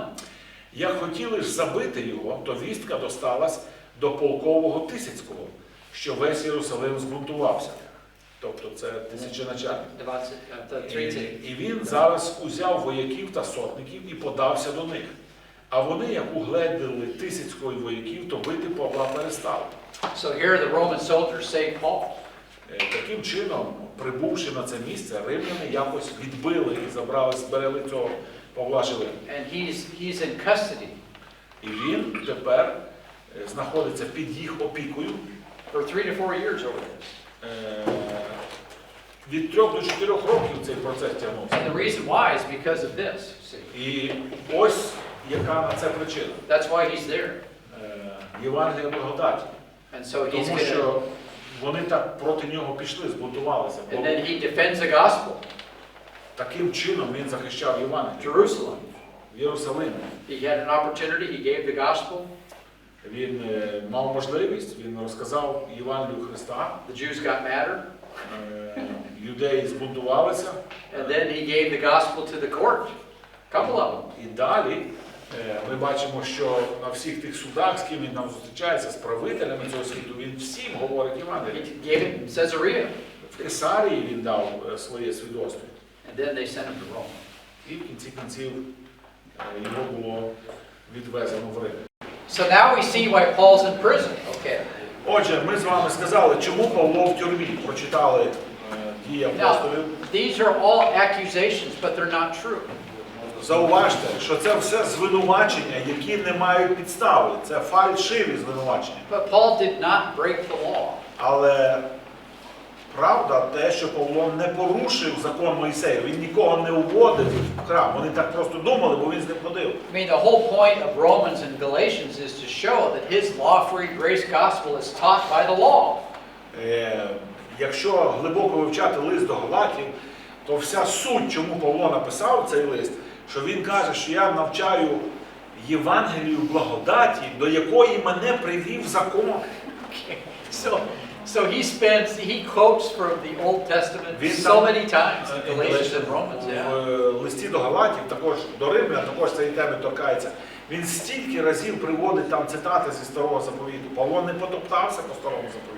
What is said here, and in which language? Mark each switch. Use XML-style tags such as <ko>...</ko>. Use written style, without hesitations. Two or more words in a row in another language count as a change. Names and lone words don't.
<uk>Як хотіли ж забити його, то вістка досталась до полкового Тисяцького, що весь Єрусалим збунтувався. Тобто це тисяченачальник. 30. І він зараз узяв вояків та сотників і подався до них. А вони, як угледіли Тисяцького і вояків, то бити Павла перестали.</uk> <en>So here the Roman soldiers saved Paul.</en> <uk>Таким чином, прибувши на це місце, римляни якось відбили і зберегли цього Павла живим.</uk> <en>And he's in custody.</en> <uk>І він тепер знаходиться під їх опікою.</uk> <en>For 3 to 4 years over this.</en> <uk>Від 3 до 4 років цей процес тягнувся.</uk> <en>And the reason why is because of this. See?</en> <uk>І ось яка на це причина.</uk> <en>That's why he's there.</en> <uk>Євангелія благодаті.</uk> <en>And so he's</en> <uk>Тому</uk> <en>going to,</en> <uk>що вони так проти нього пішли, збунтувалися.</uk> <en>and then he defends the gospel.</en> <uk>Таким чином він захищав Євангелію.</uk> <en>Jerusalem.</en> <uk>В Єрусалимі.</uk> <en>He had an opportunity, he gave the gospel.</en> <uk>Він мав можливість, він розказав Євангелію Христа.</uk> <en>The Jews got madder.</en> <uk>Юдеї збунтувалися.</uk> <en>And then he gave the gospel to the court. Couple of them.</en> <uk>І далі ми бачимо, що на всіх тих судах, з ким він нам зустрічається, з правителями цього світу, він всім говорить Євангеліє.</uk> <en>He gave it in Caesarea.</en> <uk>В Кесарії він дав своє свідоцтво.</uk> <en>And then they sent him to Rome.</en> <uk>І в кінці кінців його було відвезено в Рим.</uk> <en>So now we see why Paul's in prison. Okay.</en> <uk>Отже, ми з вами сказали, чому Павло в тюрмі. Прочитали Дії апостолів.</uk> <en>Now, these are all accusations, but they're not true.</en> <uk>Зауважте, що це все звинувачення, які не мають підстави. Це фальшиві звинувачення.</uk> <en>But Paul did not break the law.</en> <uk>Але правда те, що Павло не порушив закон Мойсея. Він нікого не уводив в храм. Вони так просто думали, бо він з ним ходив.</uk> <en>I mean, the whole point of Romans and Galatians is to show that his law-free grace gospel is taught by the law.</en> <uk>Якщо глибоко вивчати лист до Галатів, то вся суть, чому Павло написав цей лист, що він каже, що я навчаю Євангелію благодаті, до якої мене привів закон.</uk> <en>So he quotes from the Old Testament so many times in Galatians and Romans.</en> <uk>В листі до Галатів, також до Римлян, також цієї теми торкається. Він стільки разів приводить там цитати зі Старого Заповіту. Павло не потоптався по Старому Заповіті.</uk>